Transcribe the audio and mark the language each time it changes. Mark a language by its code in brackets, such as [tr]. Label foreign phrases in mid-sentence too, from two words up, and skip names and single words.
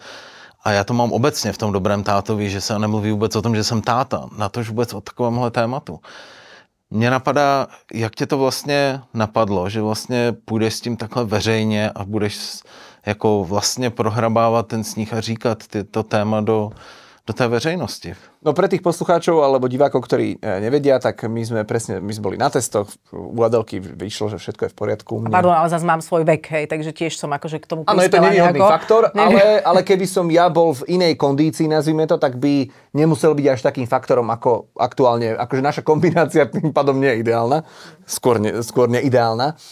[cs] A já to mám obecně v tom Dobrém tátovi, že se nemluví vůbec o tom, že jsem táta, natož vůbec o takovémhle tématu. Mně napadá, jak tě to vlastně napadlo, že vlastně půjdeš s tím takhle veřejně a budeš jako vlastně prohrabávat ten sníh a říkat to téma do té veřejnosti. [sk] No pre tých poslucháčov alebo divákov, ktorí nevedia, tak my sme boli na testoch, u Adelky vyšlo, že všetko je v poriadku. Pardon, ale zase mám svoj vek, hej, takže tiež som akože k tomu prispela. Áno, je to nevýhodný faktor, ale keby som ja bol v inej kondícii, nazvime to, tak by nemusel byť až takým faktorom ako aktuálne, akože naša kombinácia tým pádom nie je ideálna, skôr neideálna.